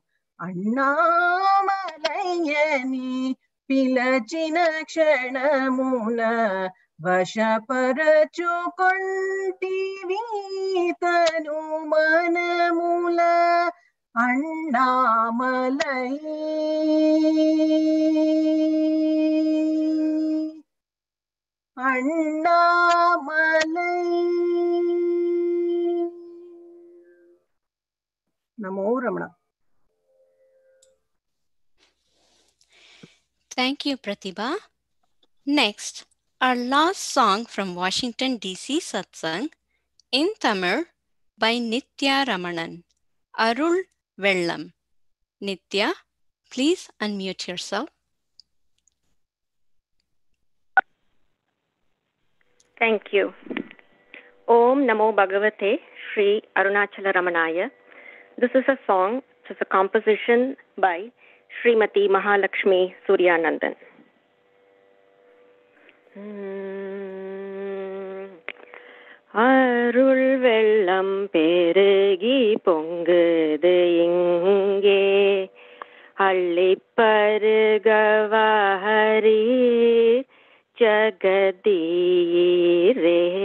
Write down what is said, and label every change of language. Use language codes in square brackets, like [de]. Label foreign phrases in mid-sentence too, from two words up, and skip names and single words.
[te] అన్నామలయని పిలచిన క్షణమున వశపరచుకొంటివి తను మనముల. అన్నామలై. [ta] அண்ணாமலை. நமோ ரமணா. [en] Thank you, Pratibha. Next, our last song from Washington, D.C. Satsang in Tamil by Nitya Ramanan, Arul Vellam. Nitya, please unmute yourself. Thank you. [sa] ॐ नमो भगवते श्री अरुणाचल रमणाय. [en] This is a song, which is a composition by Srimati Mahalakshmi Suryanandan. [ta] அருள் வெள்ளம் பெருகி பொங்குது இங்கே அள்ளிப்பருகவாரி ஜகதீரே.